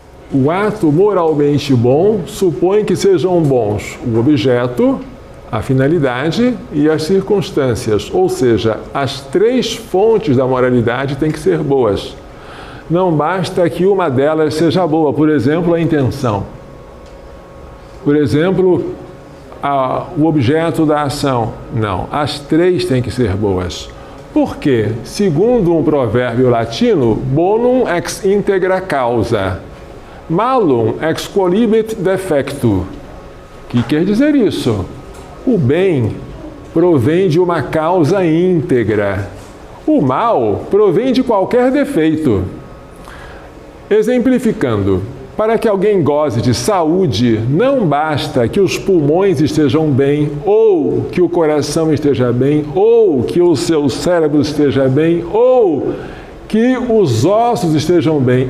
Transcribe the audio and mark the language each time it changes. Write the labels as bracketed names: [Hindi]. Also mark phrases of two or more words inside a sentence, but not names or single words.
[Portuguese] O ato moralmente bom supõe que sejam bons o objeto, a finalidade e as circunstâncias, ou seja, as três fontes da moralidade têm que ser boas. Não basta que uma delas seja boa, por exemplo, a intenção. Por exemplo, o objeto da ação. Não, as três têm que ser boas. Por quê? Segundo um provérbio latino, [Latin] bonum ex integra causa, malum ex quolibet defectu. [Portuguese] O que quer dizer isso? O bem provém de uma causa íntegra. O mal provém de qualquer defeito. Exemplificando, para que alguém goze de saúde, não basta que os pulmões estejam bem, ou que o coração esteja bem, ou que o seu cérebro esteja bem, ou que os ossos estejam bem.